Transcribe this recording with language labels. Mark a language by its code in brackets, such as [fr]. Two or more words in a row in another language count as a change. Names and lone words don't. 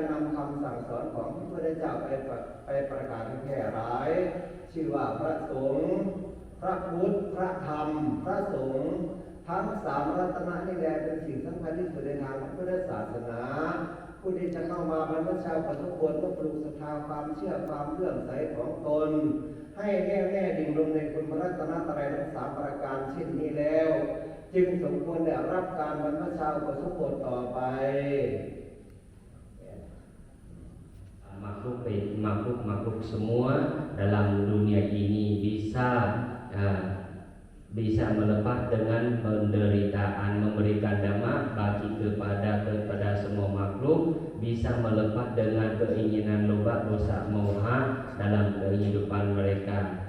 [th] นำคำสั่งสอนของพระพุทธเจ้าไปประกาศให้แพร่หลายชื่อว่าพระสงฆ์พระพุทธพระธรรมพระสงฆ์ทั้งสามรัตนะนี่แหละเป็นสิ่งสำคัญที่สุดในทางพระพุทธศาสนาผู้ที่จะเข้ามาบรรพชาอุปสมบทต้องปลูกศรัทธาความเชื่อความเลื่อมใสของตนให้แน่วแน่ดิ่งลงในคุณพระรัตนตรัยทั้งสามประการเช่นนี้แล้วจึงสมควรได้รับการบรรพชาอุปสมบทต่อไป [id] makhluk semua dalam dunia ini bisa melepas dengan penderitaan, memberikan dhamma bagi kepada semua makhluk, bisa melepas dengan keinginan loba dosa moha dalam kehidupan mereka.